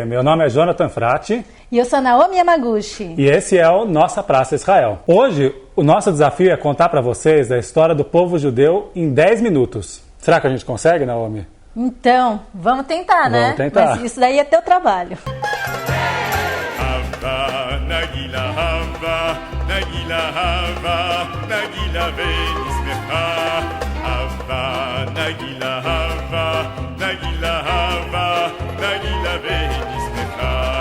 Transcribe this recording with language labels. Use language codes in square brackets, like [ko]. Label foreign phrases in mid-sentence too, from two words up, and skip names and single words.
[pt] Meu nome é Jonathan Frati. E eu sou Naomi Yamaguchi. E esse é o Nossa Praça Israel. Hoje, o nosso desafio é contar para vocês a história do povo judeu em 10 minutos. Será que a gente consegue, Naomi? Então, vamos tentar, né? Vamos tentar. Mas isso daí é teu trabalho. [he] הבה, נגילה, הבה, נגילה, הבה, נגילה, ונשמחה. הבה, נגילה, הבה, נגילה, הבה, נגילה, ונשמחה.